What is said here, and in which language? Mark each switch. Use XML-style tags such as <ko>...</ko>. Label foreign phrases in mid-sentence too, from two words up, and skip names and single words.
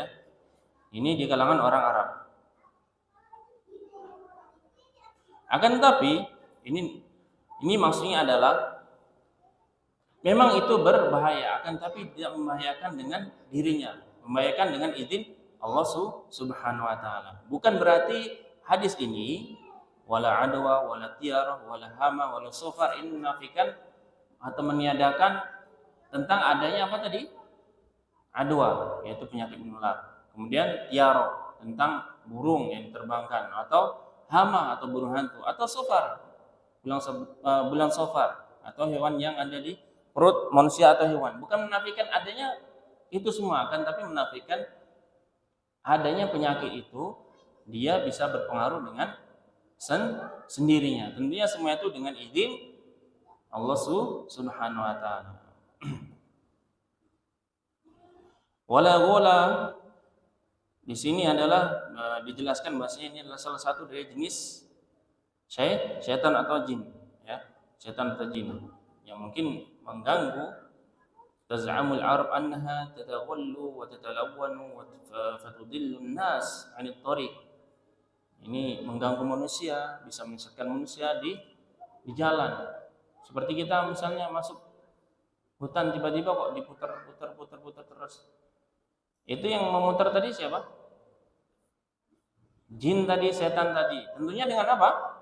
<id>Ini di kalangan orang Arab. Akan tetapi ini maksudnya adalah memang itu berbahaya, akan tapi tidak membahayakan dengan dirinya, membahayakan dengan izin Allah</id> <ar>سبحانه وتعالى.</ar> <id>Bukan berarti hadis ini</id> <ar>ولا عدوى ولا طيرة ولا هامة ولا صفر</ar> <id>ini menafikan atau meniadakan tentang adanya apa tadi? Adwa, yaitu penyakit menular. Kemudian tiaro, tentang burung yang diterbangkan, atau hama atau burung hantu, atau sofar, bulan sofar, atau hewan yang ada di perut manusia atau hewan. Bukan menafikan adanya itu semua, akan tapi menafikan adanya penyakit itu dia bisa berpengaruh dengan sendirinya. Tentunya semua itu dengan izin Allah</id> <ar>سبحانه وتعالى. ولا غول</ar> <id>di sini adalah dijelaskan bahasanya ini adalah salah satu dari jenis syaitan atau jin ya, syaitan atau jin yang mungkin mengganggu.</id> <ar>تزعم العرب أنها تتغول و تتلون و فتضل الناس عن الطريق.</ar> <id>Ini mengganggu manusia, bisa menyesatkan manusia di jalan. Seperti kita misalnya masuk hutan tiba-tiba kok diputar terus. Itu yang memutar tadi siapa? Jin tadi, setan tadi. Tentunya dengan apa?</id>